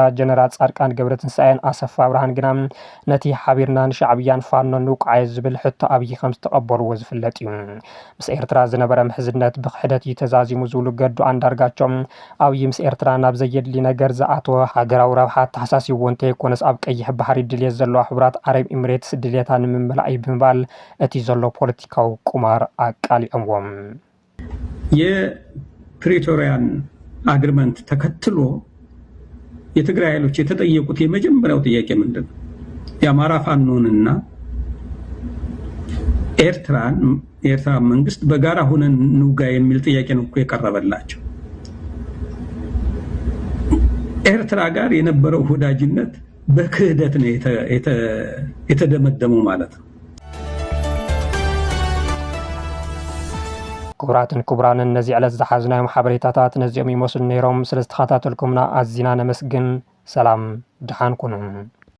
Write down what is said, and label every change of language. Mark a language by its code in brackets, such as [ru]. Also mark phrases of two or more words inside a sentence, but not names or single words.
[ti] ጀነራል ጻድቃን ገብረትንሳኤን ኣሰፋ ብርሃን ግና ነቲ ሓቢርና ንሻዕብያን ፋኖን ንውቃዕ ዝብል ሕቶ ኣብዪ ከም ዝተቐበልዎ ዝፍለጥ እዩ ምስ ኤርትራ ዝነበረ ምሕዝነት ብክሕደት እዩ ተዛዚሙ ዝብሉ ገዱ አንዳርጋቸው ኣብዪ ምስ ኤርትራ ናብ ዘየድሊ ነገር ዝኣተወ ሃገራዊ ረብሓ ተሓሳሲብዎ እንተይኮነስ ኣብ ቀይሕ ባሕሪ ድሌት ዘለዋ ሕብራት ዓረብ ኤሚሬትስ ድሌታ ንምምላእ ብምባል እቲ ዘሎ ፖለቲካዊ ቁማር አቃሊዖምዎም [am] የፕሪቶሪያን አግሪመንት ተከትሎ የትግራይ ኃይሎች የተጠየቁት የመጀመሪያው ጥያቄ ምንድነው? የአማራ ፋኖንና ኤርትራ መንግስት በጋራ ሆነን ንውጋ የሚል ጥያቄ ነው የቀረበላቸው። ከኤርትራ ጋር የነበረው ወዳጅነት በክህደት ነው የተደመደመው ማለት ነው። [ti] ክቡራትን ክቡራን እነዚህ ዕለት ዝሓዝናዮም ሓበሬታታት ነዚኦም ይመስሉ ነይሮም። ስለዝተኸታተልኩምና ኣዝና ነመስግን። ሰላም ድሓን ኩኑ።